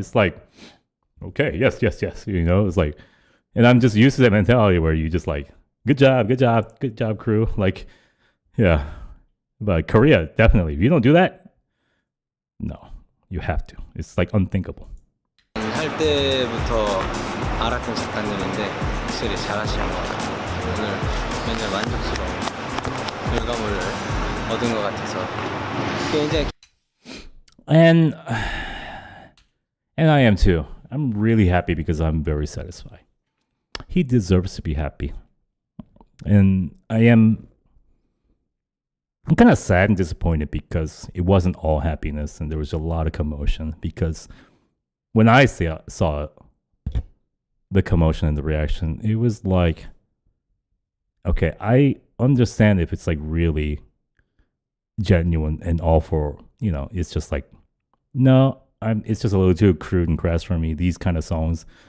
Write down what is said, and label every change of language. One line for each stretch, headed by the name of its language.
English: It's like, okay, yes, you know. It's like, and I'm just used to that mentality where you just like, good job, crew. Like, yeah. But Korea, definitely, if you don't do that, no, you have to. It's like unthinkable.
Korean: 할 때부터 알았던 작가님인데 확실히 잘하시는 것 같아요. 오늘 굉장히 만족스러운 결과물을 얻은 것 같아서 굉장히.
English: And I am too. I'm really happy because I'm very satisfied. He deserves to be happy. And I'm kind of sad and disappointed because it wasn't all happiness and there was a lot of commotion, because when I saw the commotion and the reaction, it was like, okay, I understand if it's like really genuine and all for, you know, it's just like, no, it's just a little too crude and crass for me, these kind of songs.